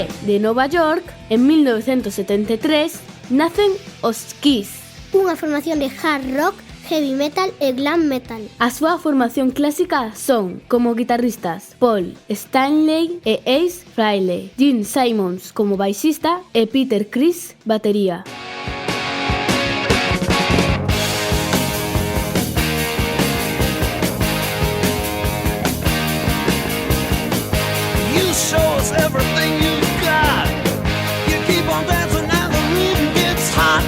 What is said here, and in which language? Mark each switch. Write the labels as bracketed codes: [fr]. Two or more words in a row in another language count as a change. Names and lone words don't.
[gl] de Nova York, en 1973, nacen os Kiss. Unha formación de hard rock, heavy metal e glam metal. A súa formación clásica son, como guitarristas, Paul Stanley e Ace Frehley, Gene Simmons como baixista e Peter Criss, batería. [en] You show us everything you've got. You keep on dancing and the room gets hot.